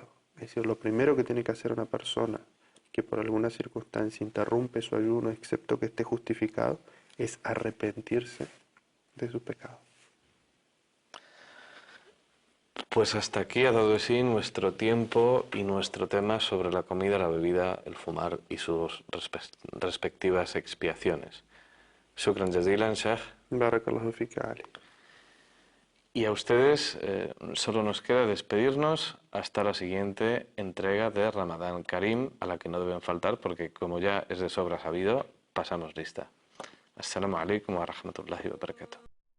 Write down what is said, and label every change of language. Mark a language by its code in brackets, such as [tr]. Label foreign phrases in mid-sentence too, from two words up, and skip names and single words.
[es] Es decir, lo primero que tiene que hacer una persona que por alguna circunstancia interrumpe su ayuno, excepto que esté justificado, es arrepentirse de su pecado. Pues hasta aquí ha dado de sí nuestro tiempo y nuestro tema sobre la comida, la bebida, el fumar y sus respectivas expiaciones. [ar] شكرا جزيلا, Sheikh. بارك الله فيك, Ali. [es] Y a ustedes solo nos queda despedirnos hasta la siguiente entrega de Ramadán Karim, a la que no deben faltar porque, como ya es de sobra sabido, pasamos lista. [ar] السلام عليكم ورحمة الله وبركاته.